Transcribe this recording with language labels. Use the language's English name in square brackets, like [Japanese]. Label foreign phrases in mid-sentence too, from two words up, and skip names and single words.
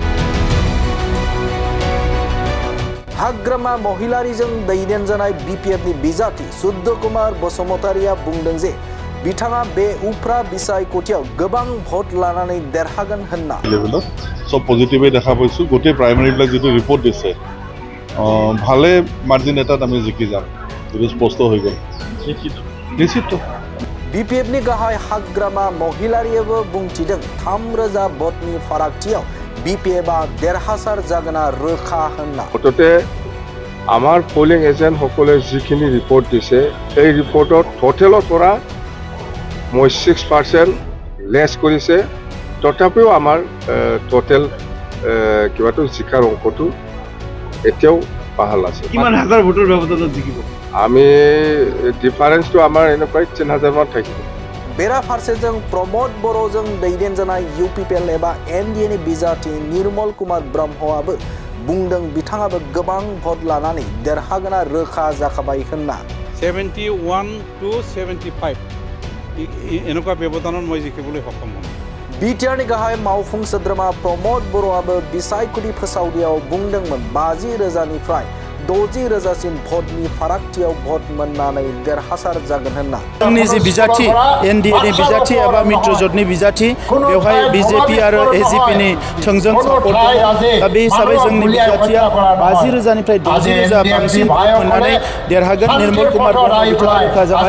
[Bodo] हाग्रामा महिलारिजों दैदेनजानाय बीपीएफनि बिजाथि सुद्ध कुमार बसुमतारीया बुंदों जे बिथाङा बे उफ्रा बिसायख'थियाव गोबां भट लानानै देरहागोन होनना [Assamese] सब पजिटिभै দেখা পাইছো গোটেই প্ৰাইমেৰীবিলাক যেটো ৰিপৰ্ট দিছে ভালে মাৰ্জিন এটাত আমি জিকি যাম ಇದು স্পষ্ট হৈ গ'ল নিশ্চিত [Bodo] बीपीएफनि गाहाय हाग्रामा महिलारियाबो बुंथिदों 3000 भटनि फारागथियाव बीपीएफआ देरहासार जागोना रोखा होनना [Assamese] অততে আমাৰ পোলিং এজেন্ট সকলে যিখিনি ৰিপৰ্ট দিছে এই ৰিপৰ্টত টোটেলৰ পৰা 6% লেছ কৰিছে তথাপিও আমাৰ টোটেল কিবাটো জিকাৰ অংকটো এতিয়াও পাহাল আছে কিমান হাজাৰ ভোটৰ ব্যৱধানত জিকিব আমি ডিফাৰেন্সটো আমাৰ এনে প্ৰায় 3000 মান থাকিব [Bodo] बेरा फारसेजों प्रमोद बर'जों दैदेनजानाय यूपीपीएल एबा एनडीएनि बिजाथि निर्मल कुमार ब्रह्मआबो बुंदों बिथाङाबो गोबां भट लानानै देरहागोना रोखा जाखाबाय होनना [Assamese] 71 to 75 এনেকুৱা ব্যৱধানত মই জিকিবলৈ সক্ষম হ'ম [Bodo] बिटिआरनि गाहाय मावफुं सोद्रोमा प्रमोद बर'आबो बिसायख'थि फोसावदियाव बुंदोंमोन 50,000निफ्राय 60,000सिम भटनि फारागथियाव भट मोननानै देरहासार जागोन होनना जोंनि जे बिजाथि एनडीएनि बिजाथि एबा मित्रजोटनि बिजाथि बेवहाय बीजेपी आरो एजीपीनि थोंजों सापर्ट दा बे हिसाबै जोंनि बिजाथिया 50,000निफ्राय 60,000 बांसिन भट मोननानै देरहागोन निर्मल कुमार ब्रह्म बिथाङा रोखा जाबाय